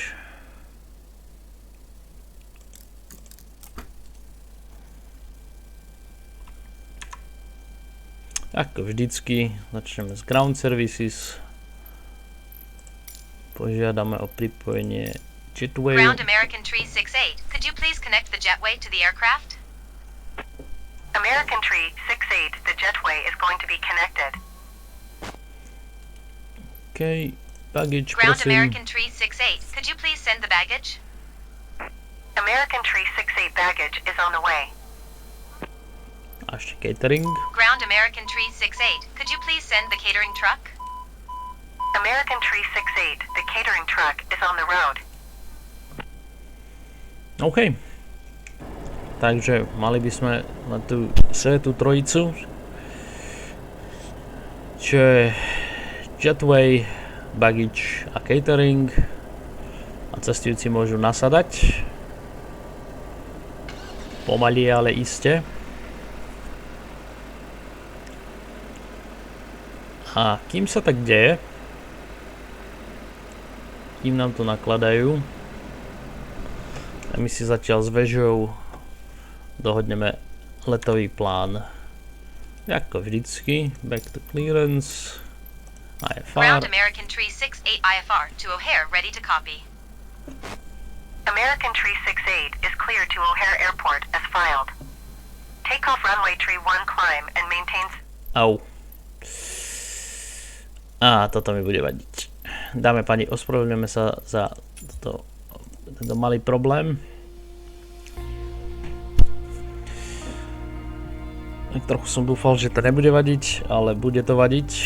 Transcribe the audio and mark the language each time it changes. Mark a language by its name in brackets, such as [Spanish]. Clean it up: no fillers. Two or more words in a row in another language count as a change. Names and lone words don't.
[Slovak] Ako vždycky, začneme s [English] ground services. [Slovak] Požiadame o pripojenie jetway. [English] Ground American 368. Could you please connect the jetway to the aircraft? American 368, the jetway is going to be connected. Okay, baggage Ground [Slovak] prosím. [English] American 368. Could you please send the baggage? American 368 baggage is on the way. [Slovak] A ešte catering. [English] Ground American 368. Could you please send the catering truck? American 368, the catering truck is on the road. OK. [Slovak] Takže mali by sme na tú svetú trojicu, čo je jetway, baggage a catering, a cestujúci môžu nasadať pomaly, ale iste. A kým sa tak deje, kým nám to nakladajú, a my si zatiaľ s vežou dohodneme letový plán. Ako vždycky, [English] back to clearance, IFR. Ground American 368 IFR to O'Hare, ready to copy. American 368 is cleared to O'Hare Airport as filed. Take off runway 31 climb and maintain... [Slovak] Au. Á, toto mi bude vadiť. Dáme pani, ospravedlňujeme sa za tento malý problém. Trochu som dúfal, že to nebude vadiť, ale bude to vadiť.